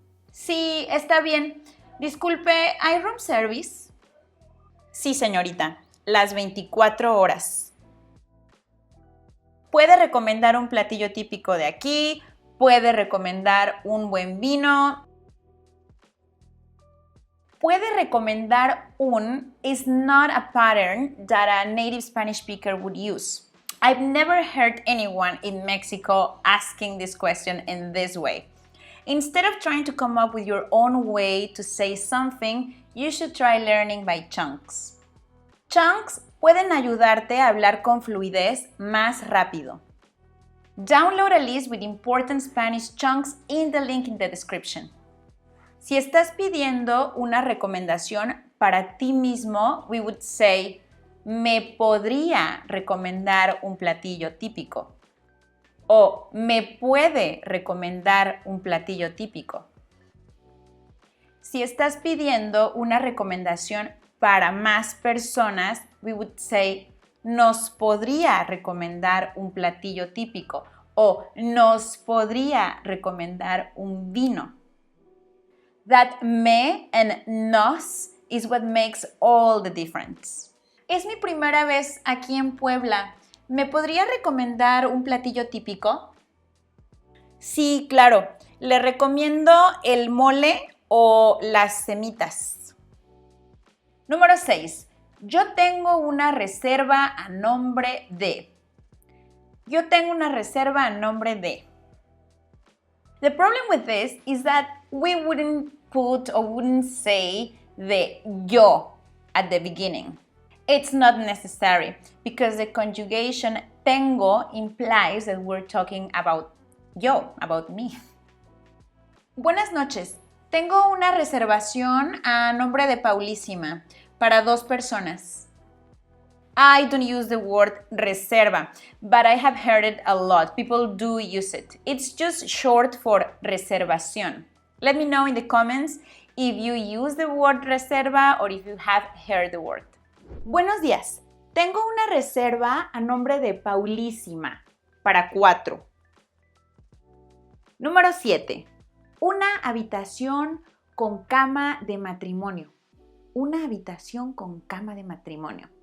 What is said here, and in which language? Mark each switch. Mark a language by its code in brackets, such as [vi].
[es] Sí, está bien. Disculpe, ¿hay room service? Sí, señorita. Las 24 horas. Puede recomendar un platillo típico de aquí, puede recomendar un buen vino. Puede recomendar un [en] is not a pattern that a native Spanish speaker would use. I've never heard anyone in Mexico asking this question in this way. Instead of trying to come up with your own way to say something, you should try learning by chunks. [es] Chunks pueden ayudarte a hablar con fluidez más rápido. [en] Download a list with important Spanish chunks in the link in the description. [es] Si estás pidiendo una recomendación para ti mismo, [en] we would say, [es] me podría recomendar un platillo típico. O me puede recomendar un platillo típico. Si estás pidiendo una recomendación para más personas, [en] we would say, [es] nos podría recomendar un platillo típico o nos podría recomendar un vino. [en] That me and nos is what makes all the difference. [es] Es mi primera vez aquí en Puebla. ¿Me podría recomendar un platillo típico? Sí, claro. Le recomiendo el mole o las semitas. Número 6. Yo tengo una reserva a nombre de. Yo tengo una reserva a nombre de. [en] The problem with this is that we wouldn't put or wouldn't say the yo at the beginning. It's not necessary because the conjugation tengo implies that we're talking about yo, about me. [es] Buenas noches. Tengo una reservación a nombre de Paulísima para 2 personas. [en] I don't use the word reserva, but I have heard it a lot. People do use it. It's just short for reservación. Let me know in the comments if you use the word reserva or if you have heard the word. [es] Buenos días. Tengo una reserva a nombre de Paulísima para 4. Número 7. Una habitación con cama de matrimonio. Una habitación con cama de matrimonio.